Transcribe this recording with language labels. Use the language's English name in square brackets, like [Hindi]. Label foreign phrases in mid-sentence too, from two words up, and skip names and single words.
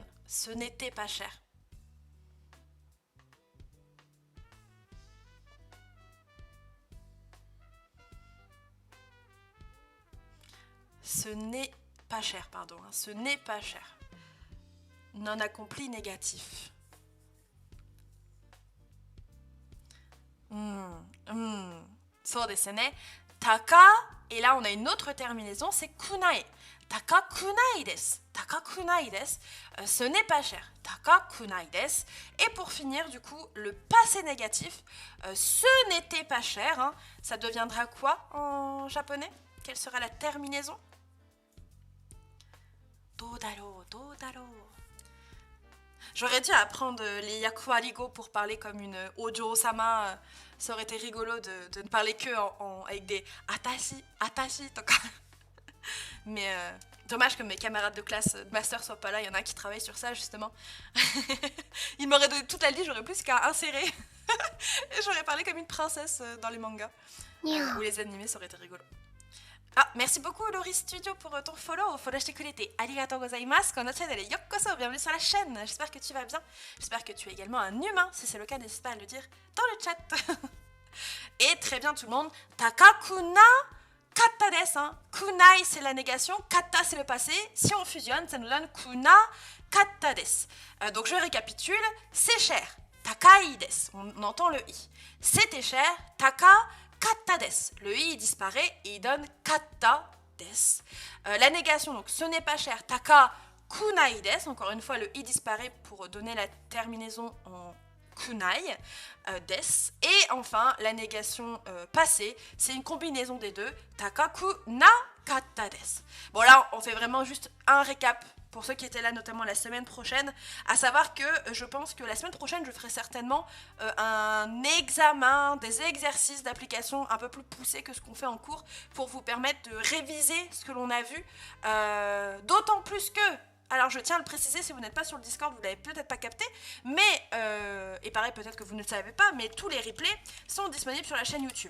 [French] Ce n'était pas cher. Ce n'est pas cher, pardon. Ce n'est pas cher. Non accompli négatif. [Japanese] そうですね. [French] Taka, et là on a une autre terminaison, c'est kunai. [Japanese] 高くないです。高くないです. [French] Ce n'est pas cher. [Japanese] 高くないです. [French] Et pour finir, du coup, le passé négatif, ce n'était pas cher. Hein, ça deviendra quoi en japonais? Quelle sera la terminaison? [Japanese] どうだろう、どうだろう. [French] J'aurais dû apprendre les yakuarigo pour parler comme une Ojo-sama. Ça aurait été rigolo de ne parler que avec des [Japanese] あたし、あたし, [French] toka. Mais dommage que mes camarades de classe de master soient pas là. Il y en a qui travaillent sur ça justement. Ils m'auraient donné toute la liste, j'aurais plus qu'à insérer. Et j'aurais parlé comme une princesse dans les mangas. Ou les animés, ça aurait été rigolo. Ah, merci beaucoup Lori Studio pour ton follow. [Japanese] Follow してくれてありがとうございます. このチャンネルようこそ, [French] bienvenue sur la chaîne. J'espère que tu vas bien. J'espère que tu es également un humain. Si c'est le cas, n'hésite pas à le dire dans le chat. Et très bien tout le monde. [Japanese] 高くなかったです. Hein. [French] Kunai c'est la négation, katta c'est le passé. Si on fusionne, ça nous donne [Japanese] くなかったです. [French] Donc je récapitule. C'est cher. [Japanese] 高いです. [French] On entend le i. C'était cher. [Japanese] 高かったです. [French] Le i disparaît et il donne [Japanese] かったです. [French] La négation, donc ce n'est pas cher. [Japanese] 高くないです. [French] Encore une fois, le i disparaît pour donner la terminaison en [Japanese] くないです. [French] Et enfin, la négation passée, c'est une combinaison des deux. [Japanese] 高くなかったです. [French] Bon là, on fait vraiment juste un récap pour ceux qui étaient là notamment la semaine prochaine, à savoir que je pense que la semaine prochaine, je ferai certainement un examen, des exercices d'application un peu plus poussés que ce qu'on fait en cours pour vous permettre de réviser ce que l'on a vu, d'autant plus que, alors je tiens à le préciser, si vous n'êtes pas sur le Discord, vous ne l'avez peut-être pas capté, mais, et pareil peut-être que vous ne le savez pas, mais tous les replays sont disponibles sur la chaîne YouTube.